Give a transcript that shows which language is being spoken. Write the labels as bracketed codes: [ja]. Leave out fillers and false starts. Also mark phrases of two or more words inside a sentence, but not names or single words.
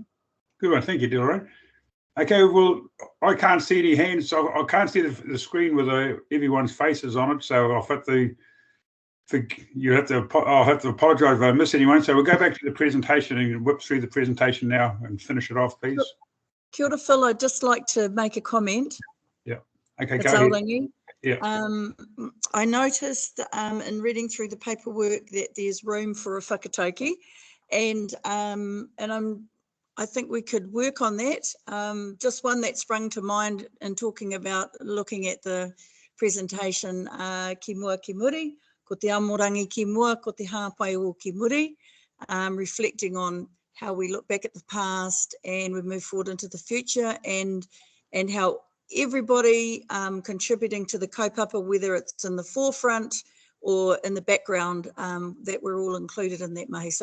[en] Good one, thank you, Delroy. Okay, well, I can't see any hands, so I can't see the screen with everyone's faces on it. So I'll have to I'll have to apologise if I miss anyone. So we'll go back to the presentation and whip through the presentation now and finish it off, please. [mi] Kia ora, [en] Phil. I'd just like to make a comment. Yeah. Okay, it's go ahead. Aorangi. Yeah. I noticed in reading through the paperwork that there's room for a whakatauki, and I think we could work on that. Just one that sprung to mind in talking about looking at the presentation, [mi] ki mua ki muri, ko te amorangi ki mua, ko te hāpai o ki muri, [en] reflecting on how we look back at the past and we move forward into the future, and how everybody contributing to the kaupapa, whether it's in the forefront or in the background, that we're all included in that mahi.